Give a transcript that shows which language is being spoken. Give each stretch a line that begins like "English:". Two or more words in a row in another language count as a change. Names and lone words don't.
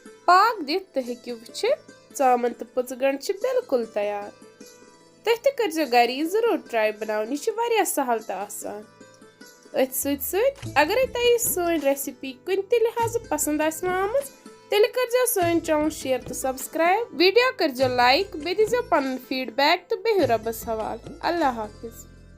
Kashmiri: पाक दित तो हेकियो वुचित चामन तो पुच गंड छ बिल्कुल तैयार। तुह ते करजो घर जरूर ट्राई बनावन, यह वारिया सहल तो आसान। अथ सत अगर तुह सोन रेसिपी कुन ते लिहाज पसंद आमज तेल करजो सोन चैनल शेयर तो सब्सक्राइब, वीडियो करजो लाइक, बे दीजो पन फीडबैक तो बेहु रबस हवाल। अल्लाह हाफिज।